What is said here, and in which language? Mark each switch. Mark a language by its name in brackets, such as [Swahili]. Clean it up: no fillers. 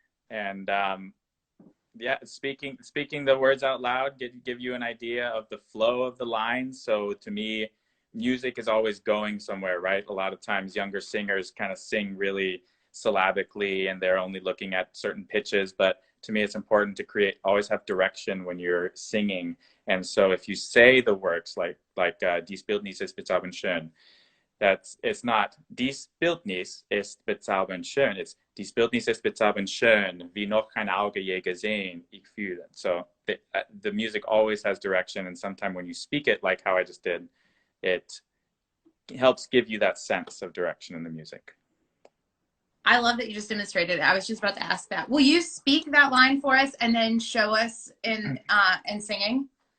[English] And yeah, speaking the words out loud give you an idea of the flow of the lines. So to me, music is always going somewhere, right? A lot of times younger singers kind of sing really syllabically, and they're only looking at certain pitches. But to me, it's important to always have direction when you're singing. And so if you say the words like [German] dies Bildnis ist bezaubernd schön, [English] it's not [German] dies Bildnis ist bezaubernd schön. [English] It's [German] dies Bildnis ist bezaubernd schön, wie noch kein Auge je gesehen, ich fühle. [English] So the music always has direction, and sometimes when you speak it like how I just did, it helps give you that sense of direction in the music. I love that you just demonstrated it. I was just about to ask that. Will you speak that line for us and then show us in singing?